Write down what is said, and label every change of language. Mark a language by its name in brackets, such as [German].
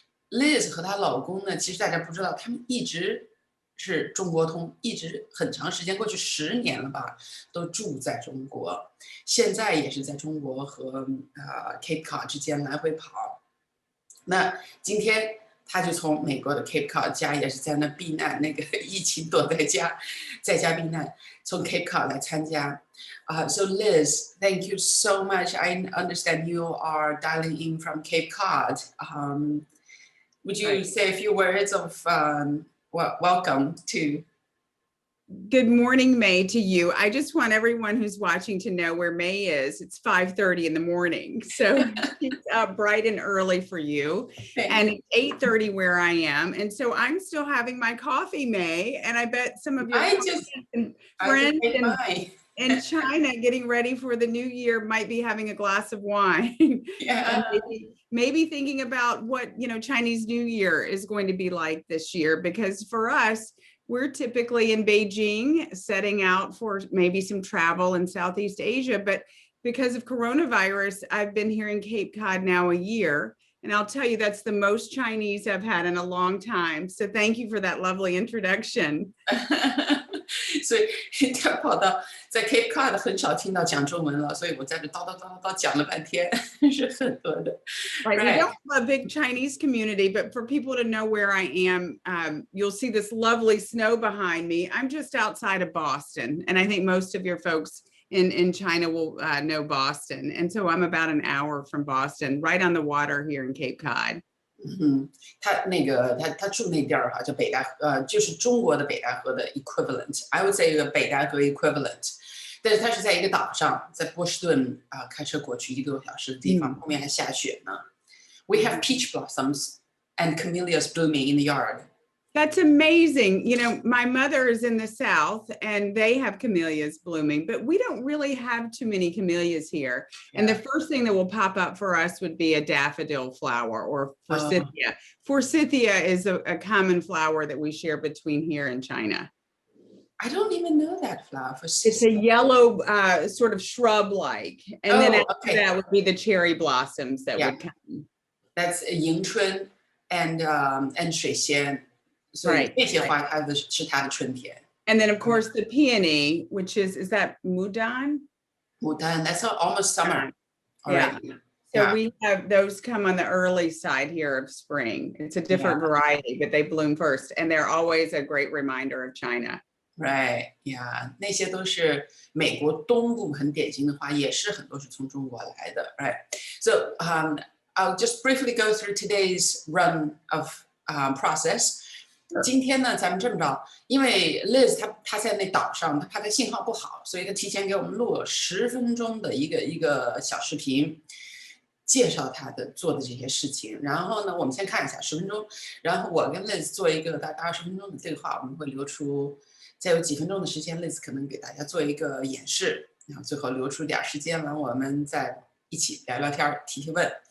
[Chinese] Liz 和她老公呢，其实大家不知道，他们一直是中国通，一直很长时间，过去10年了吧，都住在中国，现在也是在中国和Cape Cod 之间来回跑。那今天他就从美国的 Cape Cod 家也是在那避难，那个疫情躲在家，在家避難，從 Cape Cod 來參加。 [English] So Liz, thank you so much. I understand you are dialing in from Cape Cod. Would you say a few words of welcome to? Good morning, May, to you. I just want everyone who's watching to know where May is. It's 5:30 in the morning, so it's bright and early for you. And it's 8:30 where I am, and so I'm still having my coffee, May. And I bet some of your friends in China getting ready for the new year might be having a glass of wine. Yeah. Maybe thinking about what Chinese New Year is going to be like this year, because for us, we're typically in Beijing, setting out for maybe some travel in Southeast Asia, but because of coronavirus, I've been here in Cape Cod now a year, and I'll tell you that's the most Chinese I've had in a long time. So thank you for that lovely introduction. [Chinese] 所以他跑到在 Cape Cod 很少听到讲中文了，所以我在这叨讲了半天，是很多的。 [English] Right. We don't have a big Chinese community, but for people to know where I am, you'll see this lovely snow behind me. I'm just outside of Boston, and I think most of your folks in China will know Boston. And so I'm about an hour from Boston, right on the water here in Cape Cod. [Chinese] 他住那地儿哈，叫北戴河，就是中国的北戴河的 equivalent。 [English] I would say [Chinese] 一个北戴河 equivalent， 但是它是在一个岛上，在波士顿开车过去1个多小时的地方，后面还下雪呢。 [English] We have peach blossoms and camellias blooming in the yard. That's amazing. You know, my mother is in the South and they have camellias blooming, but we don't really have too many camellias here. Yeah. And the first thing that will pop up for us would be a daffodil flower or forsythia. Forsythia is a common flower that we share between here and China. I don't even know that flower. It's a yellow sort of shrub-like. And then after that would be the cherry blossoms that would come. That's [Chinese] 迎春 [English] and [Chinese] 水仙. [English] So right. [Chinese] 这些花它的是它的春天. [English] And then of course the peony, which is that Mudan? Mudan, that's almost summer already. So we have those come on the early side here of spring. It's a different variety, but they bloom first. And they're always a great reminder of China. Right, yeah. [Chinese] 那些都是美国东部很典型的花，也是很多是从中国来的 [English] right? So I'll just briefly go through today's run of process. [Chinese] 今天呢，咱们这么着，因为 Liz 她在那岛上，她怕她信号不好，所以她提前给我们录了10分钟的一个小视频，介绍她做的这些事情。然后呢，我们先看一下10分钟，然后我跟 Liz 做一个大概20分钟的对话，我们会留出再有几分钟的时间 ，Liz 可能给大家做一个演示，然后最后留出点时间来，我们再一起聊聊天，提提问。